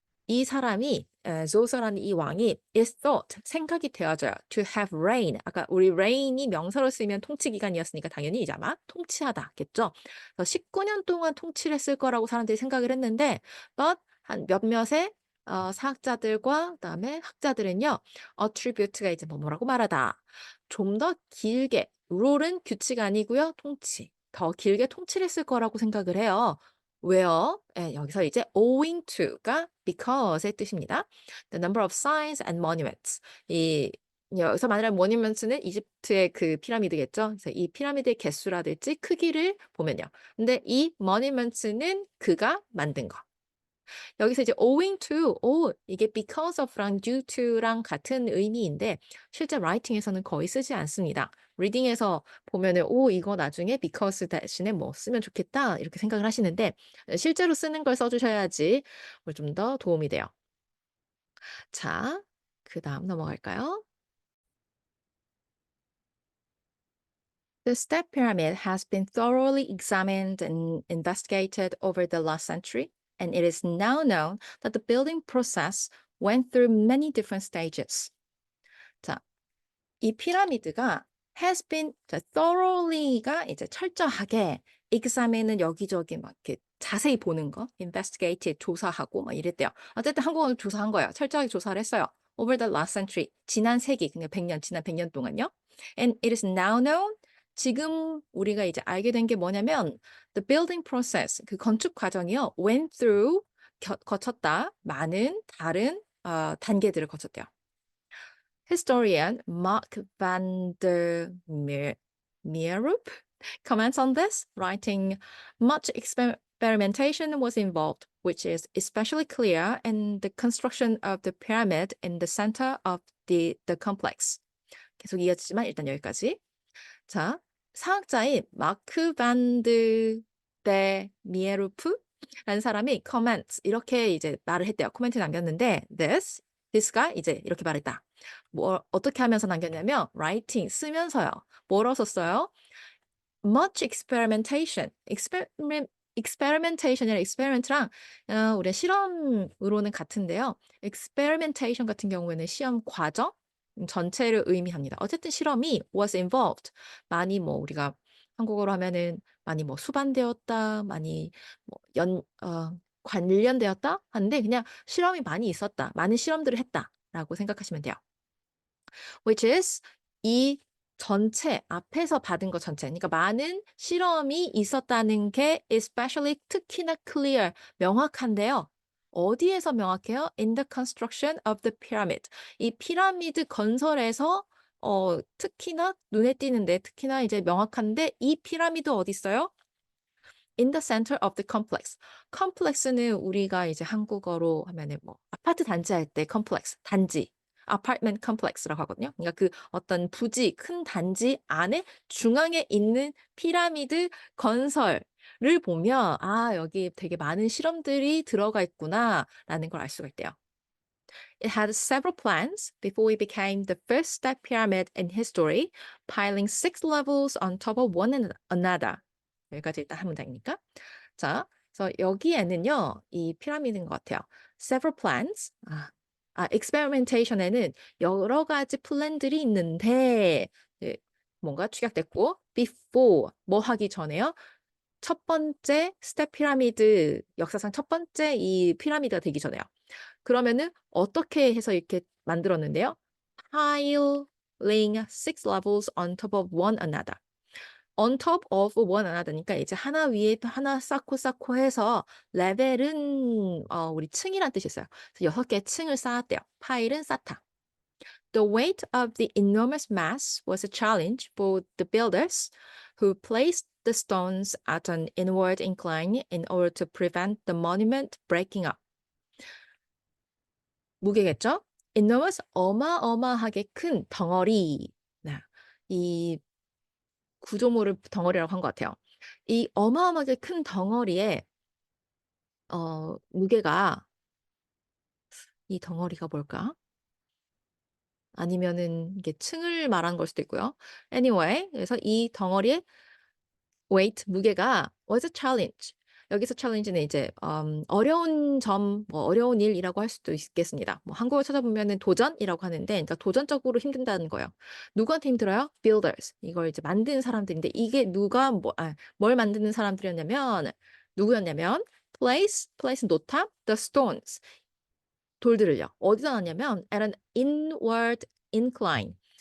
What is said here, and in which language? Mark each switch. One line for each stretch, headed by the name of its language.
Korean: 이 사람이 조서라는 이 왕이
English: is thought
Korean: 생각이 되어져요.
English: to have reign
Korean: 아까 우리 reign이 명사로 쓰이면 통치 기간이었으니까 당연히 이제 아마 통치하다겠죠. 19년 동안 통치를 했을 거라고 사람들이 생각을 했는데
English: but
Korean: 한 몇몇의 사학자들과 그다음에 학자들은요 attribute가 이제 뭐라고 말하다 좀 더 길게 룰은 규칙 아니고요 통치 더 길게 통치를 했을 거라고 생각을 해요. 왜요? 예, 여기서 이제 owing to가 because의 뜻입니다.
English: The number of signs and monuments.
Korean: 여기서 말하는 monuments는 이집트의 그 피라미드겠죠. 그래서 이 피라미드의 개수라든지 크기를 보면요. 근데 이 monuments는 그가 만든 거. 여기서 이제 owing to, 이게 because of랑 due to랑 같은 의미인데 실제 writing에서는 거의 쓰지 않습니다. reading에서 보면은 이거 나중에 because 대신에 뭐 쓰면 좋겠다 이렇게 생각을 하시는데 실제로 쓰는 걸 써주셔야지 좀 더 도움이 돼요. 자, 그 다음 넘어갈까요?
English: The step pyramid has been thoroughly examined and investigated over the last century, and it is now known that the building process went through many different stages.
Korean: 자, 이 피라미드가
English: has been thoroughly
Korean: 가 이제 철저하게 examine은 여기저기 막 이렇게 자세히 보는 거, investigated 조사하고 막 이랬대요. 어쨌든 한국어를 조사한 거예요. 철저하게 조사를 했어요.
English: Over the last century
Korean: 지난 세기, 그냥 100년 지난 100년 동안요.
English: And it is now known
Korean: 지금 우리가 이제 알게 된 게 뭐냐면
English: the building process
Korean: 그 건축 과정이요
English: went through
Korean: 거쳤다 많은 다른 단계들을 거쳤대요.
English: Historian Mark van der Meerup comments on this, writing, much experimentation was involved, which is especially clear in the construction of the pyramid in the center of the complex.
Korean: 계속 이어지지만 일단 여기까지. 자, 사학자인 마크 반드 데 미에루프라는 사람이 comments 이렇게 이제 말을 했대요. 코멘트 남겼는데 this가 이제 이렇게 말했다. 뭐 어떻게 하면서 남겼냐면 writing 쓰면서요. 뭐로 썼어요?
English: much experimentation.
Korean: experimentation이랑 experiment랑 우리 실험으로는 같은데요. experimentation 같은 경우에는 시험 과정 전체를 의미합니다. 어쨌든 실험이
English: was involved.
Korean: 많이 뭐 우리가 한국어로 하면은 많이 뭐 수반되었다, 많이 뭐 관련되었다 하는데 그냥 실험이 많이 있었다, 많은 실험들을 했다라고 생각하시면 돼요.
English: Which is
Korean: 이 전체, 앞에서 받은 거 전체. 그러니까 많은 실험이 있었다는 게 especially 특히나 clear, 명확한데요. 어디에서 명확해요?
English: In the construction of the pyramid.
Korean: 이 피라미드 건설에서 특히나 눈에 띄는데 특히나 이제 명확한데 이 피라미드 어디 있어요?
English: In the center of the complex.
Korean: complex는 우리가 이제 한국어로 하면은 뭐 아파트 단지 할 때 complex, 단지. apartment complex라고 하거든요. 그러니까 그 어떤 부지, 큰 단지 안에 중앙에 있는 피라미드 건설을 보면 '아 여기 되게 많은 실험들이 들어가 있구나.'라는 걸 알 수가 있대요.
English: It had several plans before it became the first step pyramid in history, piling 6 levels on top of one another.
Korean: 여기까지 일단 한 문장이니까. 자, 그래서 여기에는요, 이 피라미드인 것 같아요.
English: Several plans.
Korean: experimentation에는 여러 가지 플랜들이 있는데, 예, 뭔가 축약됐고, before, 뭐 하기 전에요? 첫 번째 스텝 피라미드, 역사상 첫 번째 이 피라미드가 되기 전에요. 그러면은 어떻게 해서 이렇게 만들었는데요?
English: Piling 6 levels on top of one another.
Korean: On top of one another니까 이제 하나 위에 또 하나 쌓고 해서 레벨은 우리 층이란 뜻이 있어요. 그래서 6개의 층을 쌓았대요. 파일은 쌓다.
English: The weight of the enormous mass was a challenge for the builders who placed the stones at an inward incline in order to prevent the monument breaking up.
Korean: 무게겠죠? enormous 어마어마하게 큰 덩어리. 네. 이 구조물을 덩어리라고 한 것 같아요. 이 어마어마하게 큰 덩어리에 무게가 이 덩어리가 뭘까? 아니면은 이게 층을 말하는 걸 수도 있고요.
English: Anyway,
Korean: 그래서 이 덩어리의 weight 무게가
English: was a challenge.
Korean: 여기서 challenge는 이제 어려운 점, 뭐 어려운 일이라고 할 수도 있겠습니다. 뭐 한국어 찾아보면은 도전이라고 하는데, 그러니까 도전적으로 힘든다는 거예요. 누구한테 힘들어요? builders. 이걸 이제 만드는 사람들인데 이게 뭘 만드는 사람들이었냐면 누구였냐면 place 놓다,
English: the stones
Korean: 돌들을요. 어디다 놨냐면
English: at an inward incline.